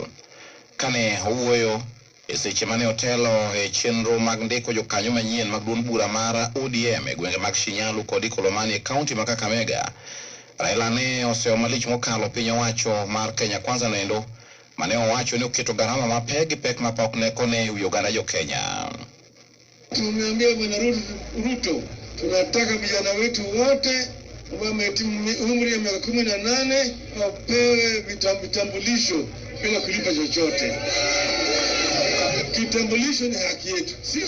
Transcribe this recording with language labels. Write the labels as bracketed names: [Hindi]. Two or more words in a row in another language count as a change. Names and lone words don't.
[Luo (Kenya and Tanzania)] Kane owuoyo e seche mane otelo e chenro mag ndiko jokanyo manyien mag duond bura mar ODM e gwenge mag Shinyalu kod Ikolomani e kaunti ma Kakamega, Raila ne oseo malich mokalo piny owacho mar Kenya Kwanza nendo mane owacho ni oketo gharama mapek gi pek mapok ne kone e wi oganda jo Kenya. [Swahili] Tumeambia Bwana Ruto tunataka vijana wetu wote ambao wamehitimu umri ya miaka 18 wapewe vitambulisho bila kulipa chochote. Kitambulisho ni haki yetu, sio?